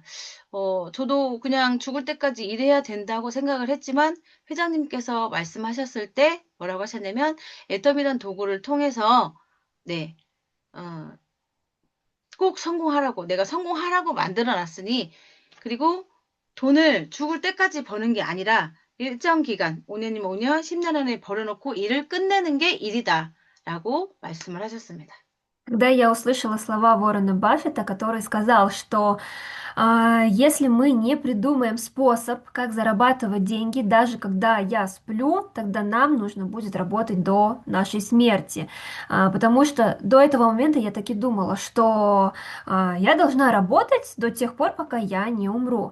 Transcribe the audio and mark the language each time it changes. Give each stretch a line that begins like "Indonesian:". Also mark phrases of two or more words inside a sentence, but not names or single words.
Korean: 저도 그냥 죽을 때까지 일해야 된다고 생각을 했지만 회장님께서 말씀하셨을 때 뭐라고 하셨냐면 애덤이란 도구를 통해서 네, 어, 꼭 성공하라고, 내가 성공하라고 만들어 놨으니, 그리고 돈을 죽을 때까지 버는 게 아니라 일정 기간, 5년이면 5년, 10년 안에 벌어놓고 일을 끝내는 게 일이다. 라고 말씀을 하셨습니다.
Russian: Когда я услышала слова Уоррена Баффета, который сказал, что если мы не придумаем способ, как зарабатывать деньги, даже когда я сплю, тогда нам нужно будет работать до нашей смерти. Потому что до этого момента я таки думала, что я должна работать до тех пор, пока я не умру.